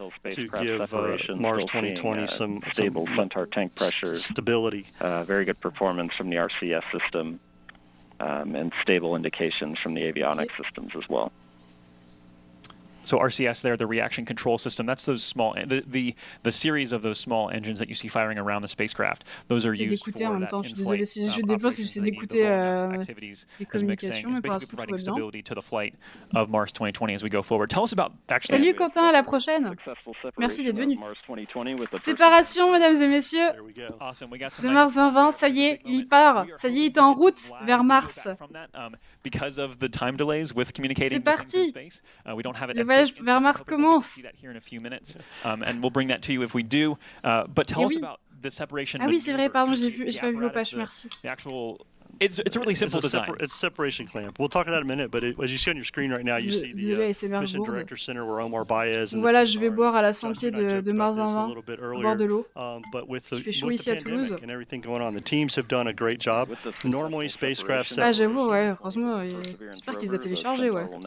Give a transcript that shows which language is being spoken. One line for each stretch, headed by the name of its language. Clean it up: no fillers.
English: To give Mars 2020 some stable Centaur tank pressures, stability, very good performance from the RCS system, and stable indications from the avionics systems as well. So RCS there, the reaction control system, that's those small, the series of those small engines that you see firing around the spacecraft. Those are used for
French: en même temps, je suis désolée si je déploie, si j'essaie d'écouter les communications, mais pour l'instant, tout va bien.
English: To the flight of Mars 2020 as we go forward. Tell us about actually.
French: Salut Quentin, à la prochaine. Merci d'être venu. Séparation, mesdames et messieurs. De Mars 2020, ça y est, il part. Ça y est, il est en route vers Mars. C'est parti. Le voyage vers Mars commence.
English: And we'll bring that to you if we do. But tell us about the separation.
French: Ah oui, c'est vrai, pardon, j'ai pas vu vos pages, merci.
English: It's a really simple design. It's a separation clamp. We'll talk about that in a minute, but as you see on your screen right now, you see the Mission Director Center where Omar Baez and
French: voilà, je vais boire à la santé de Mars 20 boire de l'eau. Il fait chaud ici à Toulouse.
English: And everything going on, the teams have done a great job. Normally, spacecraft.
French: Ah, j'avoue, ouais, heureusement, j'espère qu'ils ont téléchargé, ouais.